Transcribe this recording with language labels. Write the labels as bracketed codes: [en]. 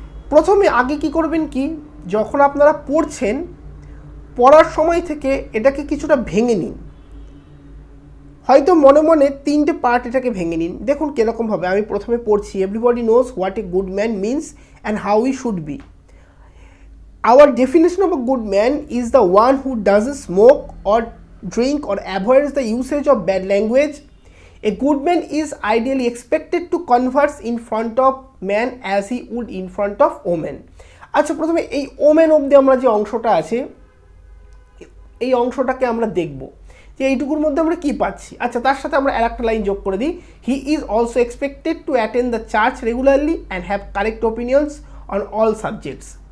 [bn] প্রথমে আগে কি করবেন কি, যখন আপনারা পড়ছেন পড়ার সময় থেকে এটাকে কিছুটা ভেঙে নিন, হয়তো মনে মনে 3টে পার্ট এটাকে ভেঙে নিন। দেখুন কীরকমভাবে, আমি প্রথমে পড়ছি, [en] Everybody knows what a good man means and how he should be. Our definition of a good man is the one who doesn't smoke or drink or avoids the usage of bad language. A good man is ideally expected to converse in front of man as he would in front of woman. [bn] আচ্ছা, প্রথমে এই women অবধি আমরা যে অংশটা আছে এই অংশটাকে আমরা দেখব যে এইটুকুর মধ্যে আমরা কি পাচ্ছি। আচ্ছা, তার সাথে আমরা আরেকটা লাইন যোগ করে দিই, [en] He is also expected to attend the church regularly and have correct opinions on all subjects.